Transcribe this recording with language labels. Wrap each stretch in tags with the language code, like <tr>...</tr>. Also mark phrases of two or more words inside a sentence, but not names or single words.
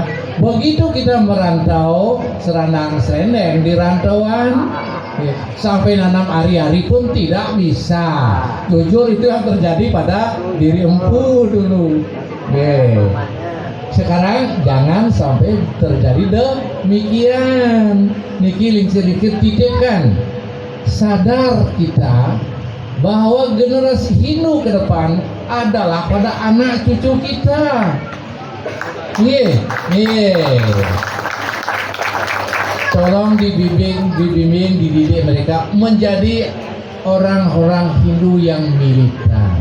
<id>Begitu kita merantau, serandang-serendeng di rantauan, sampai nanam hari-hari pun tidak bisa. Jujur itu yang terjadi pada diri empu dulu. Sekarang jangan sampai terjadi demikian. Niki lingsir-lingsir titipkan. Sadar kita bahwa generasi Hindu ke depan adalah pada anak cucu kita. Tolong dibimbing, dididik mereka menjadi orang-orang Hindu yang militan.</id>